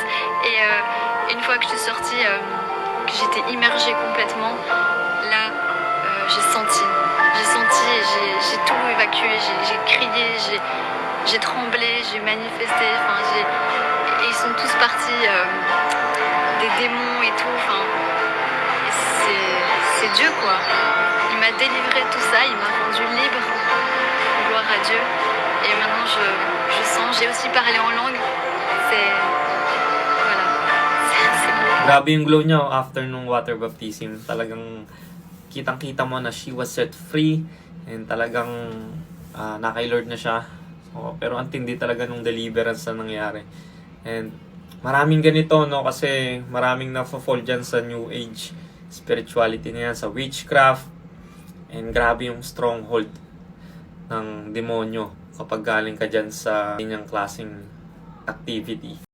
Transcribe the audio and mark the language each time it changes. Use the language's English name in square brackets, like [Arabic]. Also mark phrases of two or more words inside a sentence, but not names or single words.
[French] Et une fois que je suis sortie, que j'étais immergée complètement, là j'ai senti, j'ai tout évacué, j'ai crié, j'ai tremblé, j'ai manifesté, et ils sont tous partis, des démons et tout, c'est Dieu quoi. Il m'a délivré de tout ça, il m'a rendu libre, gloire à Dieu. Et maintenant je sens, j'ai aussi parlé en langue, voilà, c'est bon. [Filipino] Grabe yung glow niya after nung [English] water baptism. [Filipino] Talagang kitang-kita mo na [English] she was set free [Filipino] and talagang nakay Lord na siya. So, pero ang tindi talaga nung deliverance na nangyari. And maraming ganito, no? Kasi maraming na-fall dyan sa [English] New Age spirituality [Filipino] na yan, sa witchcraft. And grabe yung stronghold ng demonyo kapag galing ka dyan sa ganyang klaseng activity.